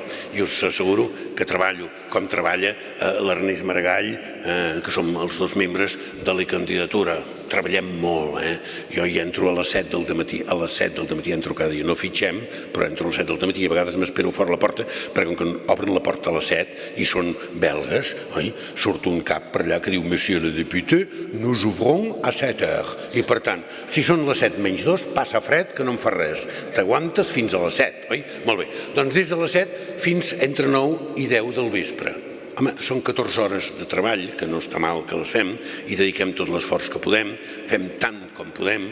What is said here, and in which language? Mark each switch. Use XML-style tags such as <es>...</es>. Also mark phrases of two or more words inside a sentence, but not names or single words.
<ca>I us asseguro que treballo com treballa l'Ernest Maragall, que som els dos membres de la candidatura. Treballem molt, Jo hi entro a les 7 del dematí, a les 7 del dematí entro cada dia. No fitxem, però entro a les 7 del dematí i a vegades m'espero fora la porta, perquè com que obren la porta a les 7 i són belgues, surt un cap per allà que diu</ca> <fr>Monsieur le député, nous ouvrons a 7 heures.</fr> <ca>I per tant, si són les 7 menys 2, passa fred que no em fa res. T'aguantes fins a les 7, oi? Molt bé. Doncs des de les 7 fins entre 9 i 10 del vespre. Home, són 14 hores de treball, que no està mal que les fem, i dediquem tot l'esforç que podem, fem tant com podem.</ca>